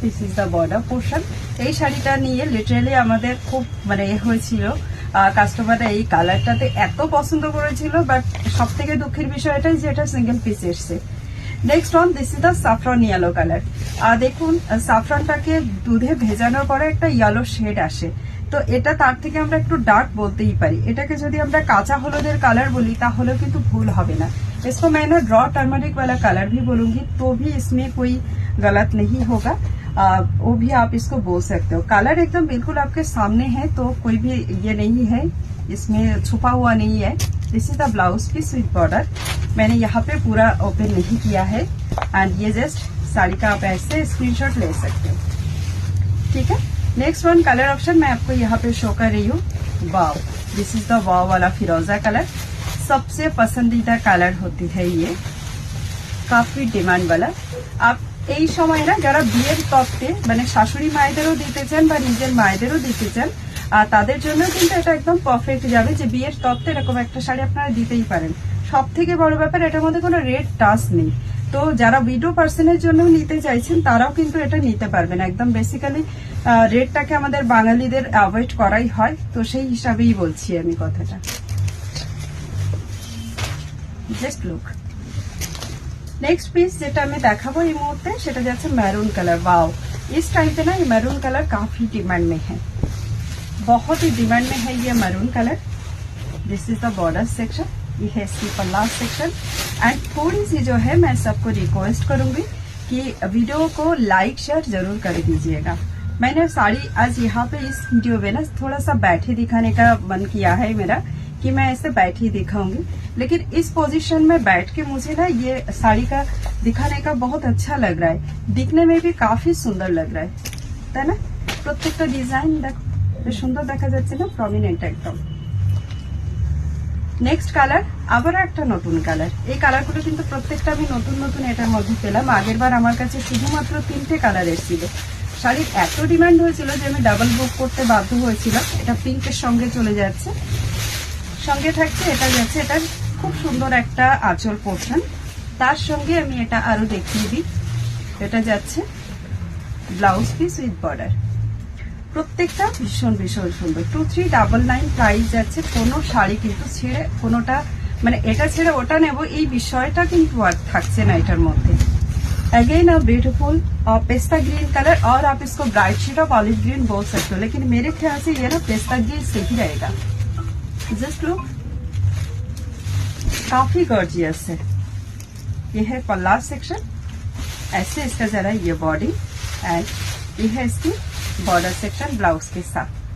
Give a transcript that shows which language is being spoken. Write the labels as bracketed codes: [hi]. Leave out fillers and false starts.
[en] This is the border portion. [bn] এই শাড়িটা নিয়ে লিটারালি আমাদের খুব মানে হয়েছিল, কাস্টমাররা এই কালারটাতে এত পছন্দ করেছিল, বাট সব থেকে দুঃখের বিষয় এটাই যে এটা সিঙ্গেল পিস এসছে। [en] Next one, this is the saffron yellow colour. [bn] দেখুন সাফরনটাকে দুধে ভেজানোর পরে একটা ইয়েলো শেড আসে, তো এটা তার থেকে আমরা একটু ডার্ক বলতেই পারি। এটাকে যদি আমরা কাঁচা হলুদের কালার বলি তাহলেও কিন্তু ভুল হবে না। [hi] इसको मैं ना रॉ टर्मरिक वाला कलर भी बोलूंगी तो भी इसमें कोई गलत नहीं होगा, वो भी आप इसको बोल सकते हो। कलर एकदम बिल्कुल आपके सामने है, तो कोई भी ये नहीं है, इसमें छुपा हुआ नहीं है। [en] This is the blouse piece with border. [hi] मैंने यहाँ पे पूरा ओपन नहीं किया है एंड ये जस्ट साड़ी का आप ऐसे स्क्रीनशॉट ले सकते हो, ठीक है। नेक्स्ट वन कलर ऑप्शन मैं आपको यहाँ पे शो कर रही हूँ। वाव, दिस इज द वाव वाला फिरोजा कलर, सबसे पसंदीदा कलर होती है ये, काफी डिमांड वाला। [bn] आप এই সময় না যারা বিয়ের তত্ত্বে মানে শাশুড়ি মায়েদেরও দিতে চান বা নিজের মায়েদেরও দিতে চান, তাদের জন্য কিন্তু এটা একদম পারফেক্ট যাবে, যে বিয়ের তত্ত্বে এরকম একটা শাড়ি আপনারা দিতেই পারেন। সব থেকে বড় ব্যাপার এটার মধ্যে কোনো রেড টাচ নেই, তো যারা উইডো পার্সনের জন্য নিতে চাইছেন তারাও কিন্তু এটা নিতে পারবেন। একদম বেসিক্যালি রেডটাকে আমাদের বাঙালিদের অ্যাভয়েড করাই হয়, তো সেই হিসাবেই বলছি আমি কথাটা। Just look. [en] next piece [bn] যেটা আমি দেখাবো এই মুহূর্তে সেটা যাচ্ছে [hi] मैरून कलर। वाओ, इस टाइम पे ना ये मैरून कलर काफी डिमांड में है, बहुत ही डिमांड में है ये maroon colour. [en] this is the border section, [hi] ये है इसकी पल्ला सेक्शन। एंड थोड़ी सी जो है मैं सबको रिक्वेस्ट करूंगी कि वीडियो को लाइक शेयर जरूर कर दीजिएगा। मैंने साड़ी आज यहाँ पे इस वीडियो में ना थोड़ा सा बैठे दिखाने का मन किया है मेरा, कि मैं ऐसे बैठी दिखाऊंगी, लेकिन इस पोजीशन में बैठ के मुझे ना ये साड़ी का दिखाने का बहुत अच्छा लग रहा है, दिखने में भी काफी सुंदर लग रहा है, [bn] তাই না? প্রত্যেকটা ডিজাইন বেশ সুন্দর দেখা যাচ্ছে না, প্রমিনেন্ট একদম। নেক্সট কালার, আবার একটা নতুন কালার। এই কালারগুলো কিন্তু প্রত্যেকটা আমি নতুন নতুন এটার মধ্যে পেলাম। আগের বার আমার কাছে শুধুমাত্র 3টে কালার এসেছিল। শাড়ির এত ডিমান্ড হয়েছিল যে আমি ডাবল বুক করতে বাধ্য হয়েছিলাম। এটা পিঙ্কের সঙ্গে চলে যাচ্ছে, সঙ্গে থাকছে এটা যাচ্ছে, এটা খুব সুন্দর একটা আঁচল পোর্শন। তার সঙ্গে আমি এটা আরো দেখিয়ে দিই, এটা যাচ্ছে ব্লাউজ পিস উইথ বর্ডার। প্রত্যেকটা ভীষণ ভীষণ সুন্দর। 2399 প্রাইস যাচ্ছে। কোনো শাড়ি কিন্তু ছেড়ে কোনোটা মানে এটা ছেড়ে ওটা নেব এই বিষয়টা কিন্তু আর থাকছে না এটার মধ্যে। [hi] Again a beautiful pista green colour, और आप इसको bright shade of olive green बोल सकते हो, लेकिन मेरे ख्याल से ये ना पेस्ता ग्रीन से ही रहेगा। जस्ट लुक, काफी गॉर्जियस है। ये है पल्ला सेक्शन, ऐसे इसका जरा ये बॉडी, एंड ये है इसकी बॉर्डर सेक्शन ब्लाउज के साथ।